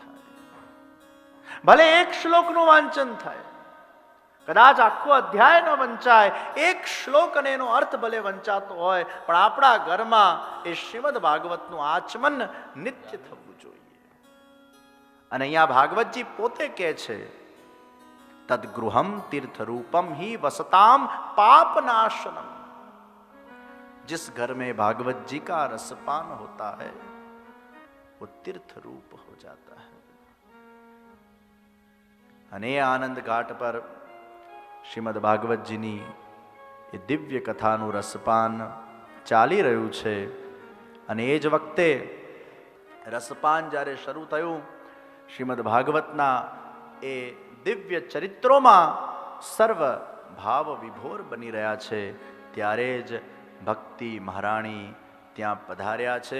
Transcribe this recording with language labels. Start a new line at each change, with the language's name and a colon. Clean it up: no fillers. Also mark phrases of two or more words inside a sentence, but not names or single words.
Gujarati: ભલે એક શ્લોકનું વાંચન થાય, કદાચ આખો અધ્યાય ન વંચાય, એક શ્લોક અને એનો અર્થ ભલે વંચાતો હોય, પણ આપણા ઘરમાં એ શ્રીમદ ભાગવતનું આચમન નિત્ય થવું જોઈએ. અને અહીંયા ભાગવતજી પોતે કહે છે,
Sanskrit: તદ્ગૃહમ तीर्थरूपम ही वसताम पाप नाशनम.
Hindi: जिस घर में भागवत जी का रसपान होता है वो तीर्थ रूप हो जाता है.
Gujarati: અને આનંદ ઘાટ પર શ્રીમદ ભાગવતજીની એ દિવ્ય કથાનું રસપાન ચાલી રહ્યું છે. અને એ જ વખતે રસપાન જ્યારે શરૂ થયું, શ્રીમદ ભાગવતના એ દિવ્ય ચરિત્રોમાં સર્વ ભાવ વિભોર બની રહ્યા છે, ત્યારે જ ભક્તિ મહારાણી ત્યાં પધાર્યા છે.